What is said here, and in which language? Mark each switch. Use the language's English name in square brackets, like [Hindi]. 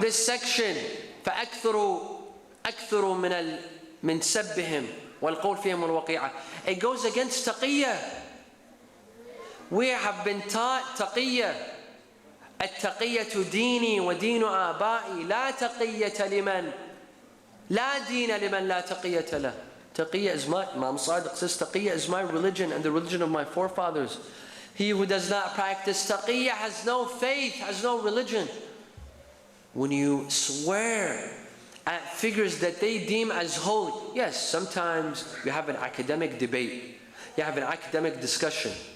[English] This section [Arabic] فأكثروا من سبهم والقول فيهم الوقيعة. [English] It goes against taqiyya. We have been taught taqiyya. [Arabic] التقية ديني ودين آبائي لا تقية لمن لا دين لمن لا تقية له. [English] Taqiyya is my, Imam Sadiq says, taqiyya is my religion and the religion of my forefathers. He who does not practice taqiyya has no faith, has no religion. When you swear at figures that they deem as holy, yes, sometimes you have an academic debate, you have an academic discussion.